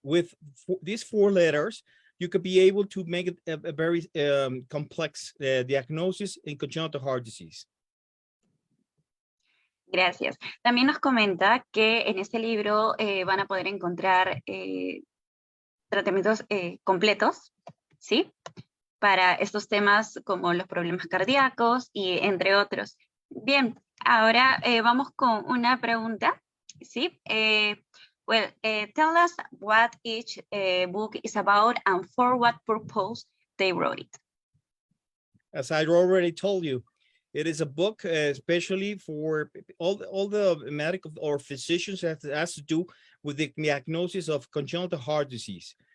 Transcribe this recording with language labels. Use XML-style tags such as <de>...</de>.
<en>With these 4 letters, you could be able to make it a very complex diagnosis in congenital heart disease.</en> <es>Gracias. También nos comenta que en este libro van a poder encontrar tratamientos completos, ¿sí? Para estos temas como los problemas cardíacos y entre otros. Bien, ahora vamos con una pregunta, ¿sí?</es> <en>Tell us what each book is about and for what purpose they wrote it. As I already told you, it is a book especially for all the medical or physicians that has to do with the diagnosis of congenital heart disease.</en>